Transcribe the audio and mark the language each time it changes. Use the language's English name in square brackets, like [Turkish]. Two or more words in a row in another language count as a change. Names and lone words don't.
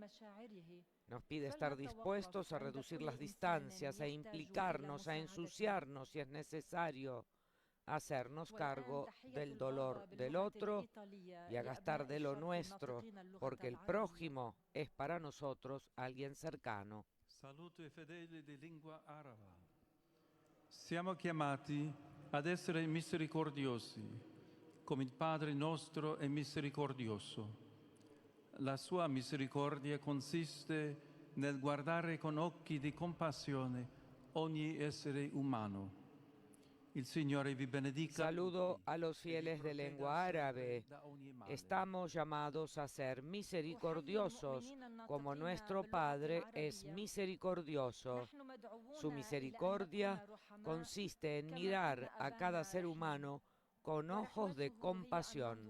[Spanish] Nos pide estar dispuestos a reducir las distancias, a implicarnos, a ensuciarnos si es necesario, a hacernos cargo del dolor del otro y a gastar de lo nuestro, porque el prójimo es para nosotros alguien cercano. [Italian] Saluto ai fedeli di lingua araba. Siamo chiamati ad essere misericordiosi, come il Padre nostro è misericordioso. La sua misericordia consiste nel guardare con occhi di compassione ogni essere umano. Il Signore vi benedica. [Spanish] Saludo a los fieles de lengua árabe. Estamos llamados a ser misericordiosos, como nuestro Padre es misericordioso. Su misericordia consiste en mirar a cada ser humano con ojos de compasión.